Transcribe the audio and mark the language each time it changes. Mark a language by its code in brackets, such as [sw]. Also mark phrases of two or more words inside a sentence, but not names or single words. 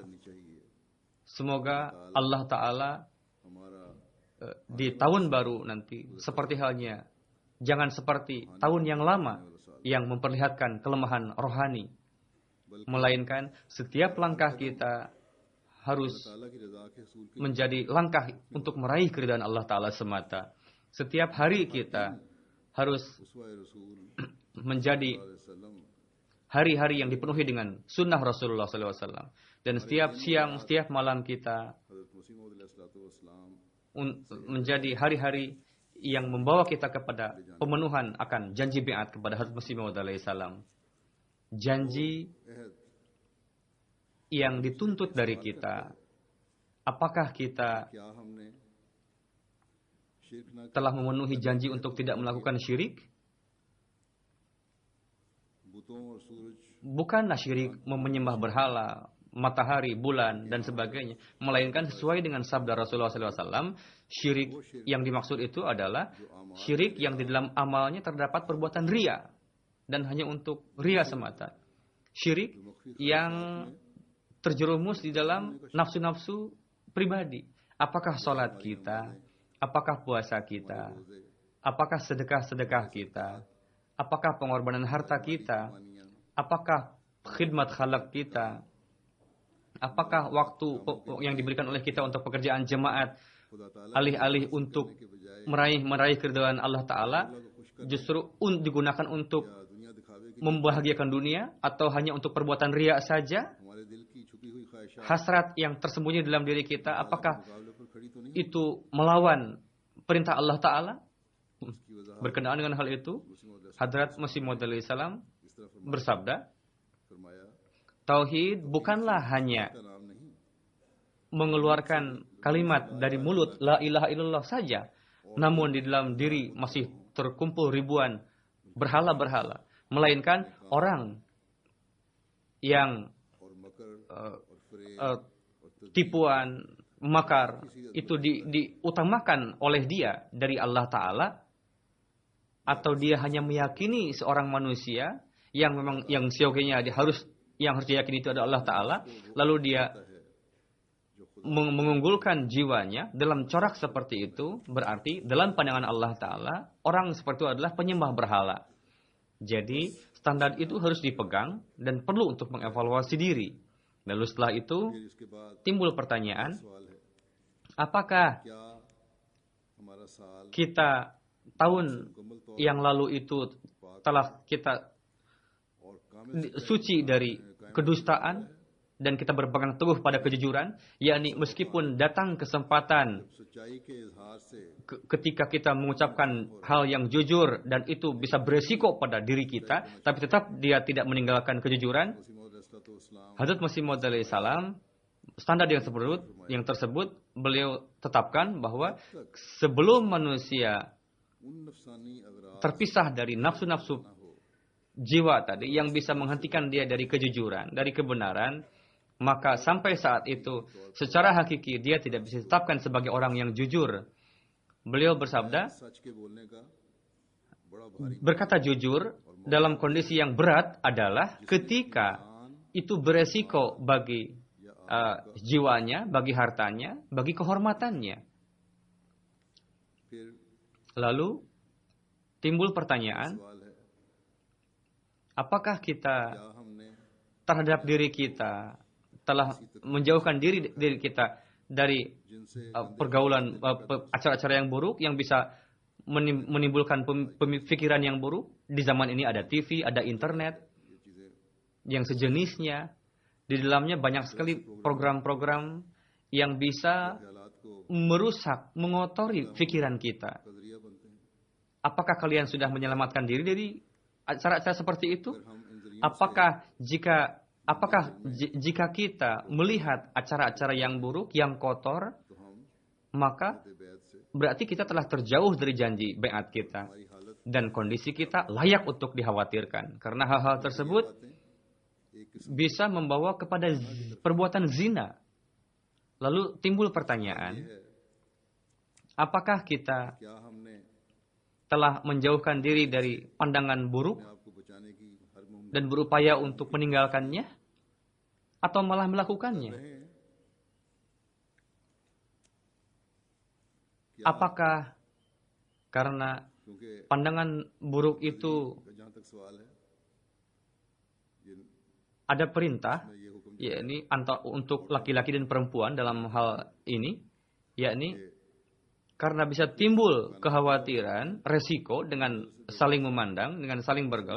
[id] Semoga Allah Ta'ala di tahun baru nanti, seperti halnya, jangan seperti tahun yang lama yang memperlihatkan kelemahan rohani, melainkan setiap langkah kita harus menjadi langkah untuk meraih keridhaan Allah Ta'ala semata. Setiap hari kita harus [ur] اسوہ رسول [id] menjadi वसल्लम hari-hari yang dipenuhi dengan sunnah Rasulullah SAW. Dan setiap siang, setiap malam kita हज़रत मसीह मौद अलैहिस्सलाम menjadi hari-hari yang membawa kita kepada pemenuhan akan janji biat kepada Hazrat Masih Maud alaihissalam. Janji अहद yang dituntut dari kita. Apakah kita [ur] کیا ہم نے شرک نہ [id] telah memenuhi janji untuk tidak melakukan syirik? [ur] بتوں اور سورج [id] Bukanlah syirik menyembah berhala, matahari, bulan, dan sebagainya. Melainkan sesuai dengan sabda Rasulullah SAW, syirik yang dimaksud itu adalah syirik yang di dalam amalnya terdapat perbuatan ria. Dan hanya untuk ria semata. Syirik yang terjerumus di dalam nafsu-nafsu pribadi. Apakah sholat kita? Apakah puasa kita? Apakah sedekah-sedekah kita? Apakah pengorbanan harta kita? Apakah khidmat khalaq kita? Apakah waktu yang diberikan oleh kita untuk pekerjaan jemaat खुदा ताला alih-alih untuk meraih keridhaan Allah Ta'ala justru digunakan untuk [ur] یا دنیا دکھاوے کی [id] membahagiakan dunia atau hanya untuk perbuatan riya saja? [ur] ہمارے دل کی چھپی ہوئی خواہشات [id] Hasrat yang tersembunyi dalam diri kita, apakah [ur] مقابلے پر کھڑی تو نہیں [id] itu melawan perintah Allah Ta'ala? [ur] اس کی وجہ [id] Berkenaan dengan hal itu, Hadrat Masih Maud alaihissalam [ur] اس طرح [id] bersabda, फरमाया Tauhid bukanlah hanya [ur] کا نام نہیں [id] mengeluarkan kalimat dari mulut [ar] لا إله إلا الله [id] saja, namun di dalam diri masih terkumpul ribuan berhala-berhala, melainkan orang yang [ur] اور مکر اور فریب [id] tipuan, makar itu diutamakan oleh dia dari Allah Ta'ala, atau dia hanya meyakini seorang manusia yang memang yang siogianya yang harus diyakini itu adalah Allah Ta'ala, lalu dia mengunggulkan jiwanya dalam corak seperti itu, berarti dalam pandangan Allah Ta'ala orang seperti itu adalah penyembah berhala. Jadi standar itu harus dipegang dan perlu untuk mengevaluasi diri. Lalu setelah itu [ur] پھر اس کے بعد [id] timbul pertanyaan, [ur] سوال ہے [id] apakah [ur] کیا ہمارا سال [id] kita tahun [ur] مکمل طور [id] yang lalu itu telah kita [ur] اور کامل [id] suci dari kedustaan dan kita berpegang teguh pada kejujuran, yakni meskipun datang kesempatan [ur] سچائی کے اظہار سے [id] ketika kita mengucapkan hal yang jujur dan itu bisa beresiko pada diri kita, tapi tetap dia tidak meninggalkan kejujuran. मसीह मौद अलैहिस्सलाम Hazrat Masih Maud alaihissalam, standar yang tersebut beliau tetapkan bahwa sebelum manusia [ur] ان نفسانی اغراض [id] terpisah dari nafsu-nafsu jiwa tadi yang bisa menghentikan dia dari kejujuran, dari kebenaran, maka sampai saat itu secara hakiki dia tidak bisa ditetapkan sebagai orang yang jujur. Beliau bersabda, [ur] سچ کے بولنے کا بڑا بھاری [id] berkata jujur dalam kondisi yang berat adalah ketika itu beresiko bagi jiwanya, bagi hartanya, bagi kehormatannya. फिर Lalu timbul pertanyaan, [ur] سوال ہے [id] apakah kita [ur] کیا ہم نے [id] terhadap diri kita telah menjauhkan diri kita dari जिनसे pergaulan acara-acara yang buruk yang bisa menimbulkan pemikiran yang buruk? Di zaman ini ada TV, ada internet [ur] یہ چیزیں [id] yang sejenisnya. Di dalamnya banyak sekali program-program yang bisa [ur] خیالات کو [id] merusak, mengotori pikiran kita. [ur] نظریہ بنتے ہیں [id] Apakah kalian sudah menyelamatkan diri dari acara-acara seperti itu? [ur] اگر ہم ان ذریعوں [id] Apakah jika kita melihat acara-acara yang buruk, yang kotor, [ur] تو ہم [id] maka [ur] بیعت سے [id] berarti kita telah terjauh dari janji baiat kita. [ur] ہماری حالت [id] Dan kondisi kita layak untuk dikhawatirkan. Karena hal-hal tersebut [ur] باتیں ایک قسم [id] bisa membawa kepada perbuatan zina. Lalu timbul pertanyaan, है apakah kita [ur] کیا ہم نے [id] telah menjauhkan diri dari pandangan buruk [ur] اپنے آپ کو بچانے کی ہر ممکن [id] dan berupaya untuk meninggalkannya? Atau malah melakukannya? [ur] رہے ہیں [id] Apakah karena क्योंकि pandangan buruk itu [ur] جہاں تک سوال ہے یہ [id] ada perintah, [ur] یہ حکم [id] yakni untuk laki-laki dan perempuan dalam hal ini, yakni Karena bisa timbul kekhawatiran, resiko dengan saling memandang, dengan saling bergaul.